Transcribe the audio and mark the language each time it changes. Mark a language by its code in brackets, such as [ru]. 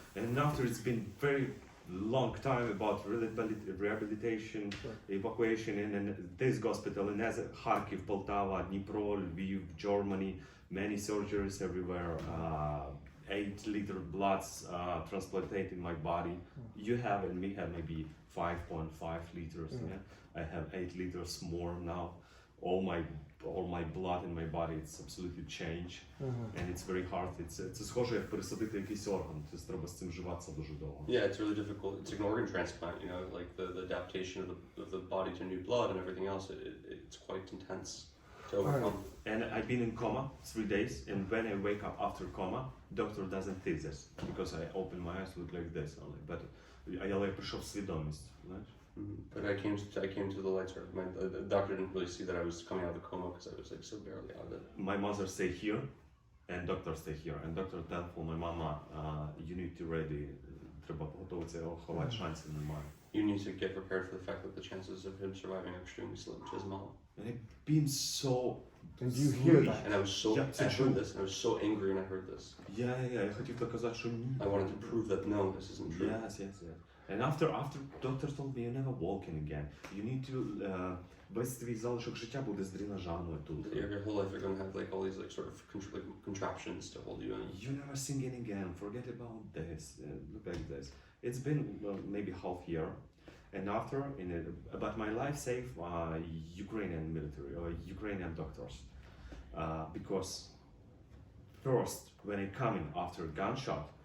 [en] And after it's been very long time about rehabilitation, evacuation in this hospital in Kharkiv, Poltava, Dnipro, Lviv, Germany, many surgeries everywhere, 8-liter bloods transplanted in my body. You have and we have maybe 5.5 liters. Yeah? I have 8 liters more now. All my blood in my body, it's absolutely changed, and it's very hard. [uk] Це схоже як пересадити якийсь орган. Це треба з цим живатися дуже довго. [en] Yeah, it's really difficult. It's like an organ transplant, you know, like the adaptation of the body to new blood and everything else. It's quite intense to overcome. And I've been in coma 3 days, and when I wake up after coma, doctor doesn't see this because I open my eyes, look like this only. But [uk] я прийшов в свідомість, знаєш. [en] But I came to the lights. The doctor didn't really see that I was coming out of the coma because I was like so barely out of it. My mother stay here, and doctor stay here. And doctor tell for my mama, you need to ready. [uk] Треба готуватися, ховати шансів немає. [en] You need to get prepared for the fact that the chances of him surviving are extremely slim to his mom. And it been so. And you hear that? And I was so I heard this, and I was so angry when I heard this. [uk] Yeah. Я хотів доказати, що ні. [en] I wanted to prove that no, this isn't true. Yes. And after doctor told me you're never walking again. You need to [uk] весь твій залишок життя буде з дренажами тут. [en] Your whole life you're going to have like all these like sort of contraptions to hold you in. You never singing again. Forget about this. Look like this. It's been maybe half year, and after but my life saved Ukrainian military or Ukrainian doctors because first when I come in after gunshot.